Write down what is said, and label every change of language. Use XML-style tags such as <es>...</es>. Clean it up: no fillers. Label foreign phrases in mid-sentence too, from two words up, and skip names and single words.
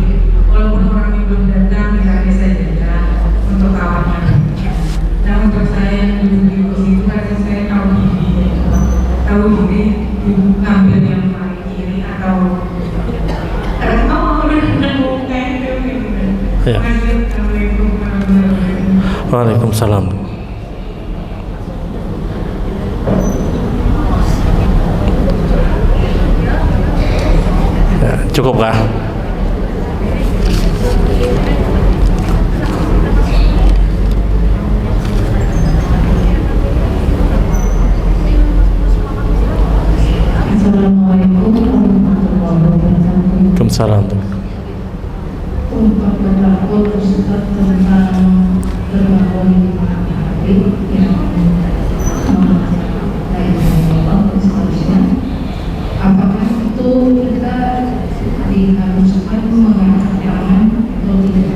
<id>Walaupun orang yang belum datang dikasih saja untuk kawannya. Nah untuk saya yang duduk di kursi itu karena saya tahu diri ngambil yang paling kiri atau mau benar-benar bukan itu gitu. Ya.</id> <ar>السلام عليكم ورحمة الله وبركاته.</ar> <id>Waalaikumsalam. Ya, cukup kah?</id> <ar>السلام عليكم ورحمة الله وبركاته.</ar> <id>Waalaikumsalam. Untuk berlaku Ustaz tentang berlaku di malam hari yang seterusnya, apakah itu kita diharuskan mengangkat tangan atau tidak?</id>